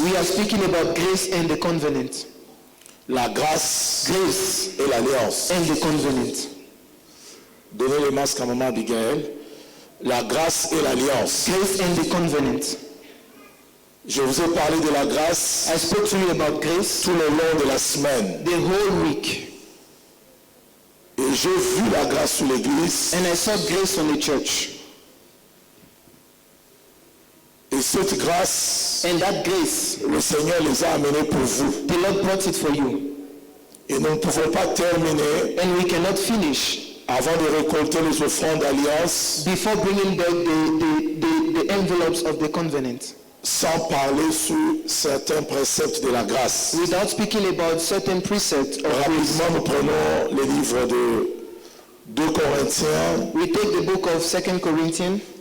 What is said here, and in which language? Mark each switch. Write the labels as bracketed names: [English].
[English] We are speaking about grace and the covenant. [French] La grâce [English] Grace [French] et l'alliance. [English] and the covenant. [French] Donnez le masque à maman Abigail. La grâce et l'alliance. [English] Grace and the covenant. [French] Je vous ai parlé de la grâce [English] I spoke to you about grace [French] tout le long de la semaine. [English] the whole week. [French] Et j'ai vu la grâce sur l'église. [English] And I saw grace on the church. [French] Et cette grâce, [English] And that grace, [French] le Seigneur les a amenés pour vous. [English] the Lord brought it for you. [French] Et nous ne pouvons pas terminer [English] And we cannot finish [French] avant de récolter les offrandes d'alliance [English] before bringing back the envelopes of the covenant, [French] sans parler sur certains préceptes de la grâce. [English] without speaking about certain precepts of grace. [French] Rapidement, nous prenons le livre de 2 Corinthiens. [English] We take the book of 2 Corinthians.